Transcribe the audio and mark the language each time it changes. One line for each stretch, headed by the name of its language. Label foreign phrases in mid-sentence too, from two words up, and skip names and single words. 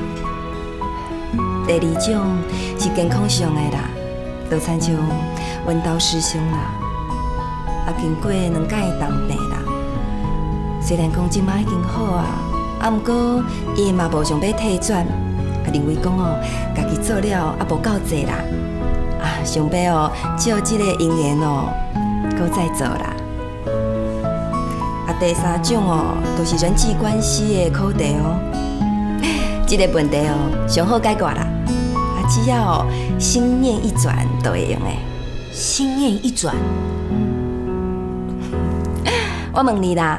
Min Nan Chinese: 第二种是健康上的啦，都亲像阮兜师兄啦，经过2届的重病啦。虽然讲即摆已经好毋过伊嘛无想要退转，认为讲哦，家己做了无够济啦，想要哦借即个因缘哦，搁再做啦。第3种哦，就是人际关系的课题哦，即个问题哦，上好解决啦，只要哦心念一转，就会用的。心念一转，我问你啦。